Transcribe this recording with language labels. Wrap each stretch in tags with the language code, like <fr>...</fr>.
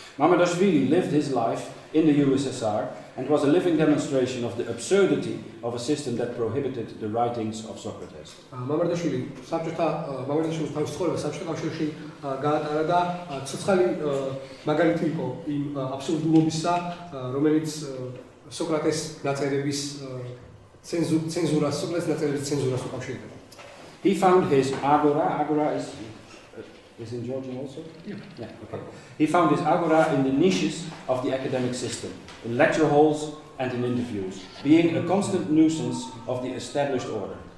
<en>Mamardashvili lived his life in the USSR and was a living demonstration of the absurdity of a system that prohibited the writings of Socrates.</en> <ka>მამარდაშვილი თავის ცხოვრებას საბჭოთა კავშირში გაატარა და ცოცხალი მაგალითი იყო იმ აბსურდულობისა, რომელიც სოკრატეს ნაწერების ცენზურას უკავშირდება.</ka> <en>He found his agora is in Georgian also? Yeah, okay. He found his agora in the niches of the academic system, in lecture halls and in interviews, being a constant nuisance of the established order.</en>